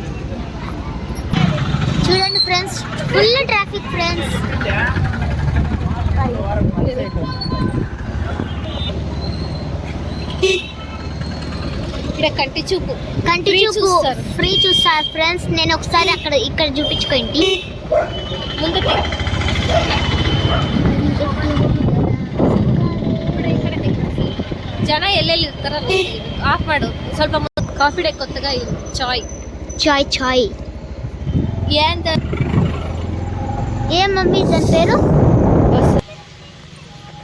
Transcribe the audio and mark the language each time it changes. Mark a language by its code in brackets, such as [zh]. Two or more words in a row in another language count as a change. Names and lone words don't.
[te] చూడండి ఫ్రెండ్స్, ఫుల్ ట్రాఫిక్ ఫ్రెండ్స్. ఇక్కడ కంటి చూపు ఫ్రీ చూస్తారు ఫ్రెండ్స్. నేను ఒకసారి ఇక్కడ చూపించుకోండి. [kn] ಜನ ಎಲ್ಲೆಲ್ಲಿ ಇರ್ತಾರಲ್ಲ ಆಫ್ ಮಾಡು. ಸ್ವಲ್ಪ ಕಾಫಿ ಡೇ ಕೊತ್ತಗ ಚಾಯ್ [te] ఏ మమ్మీ దాని పేరు?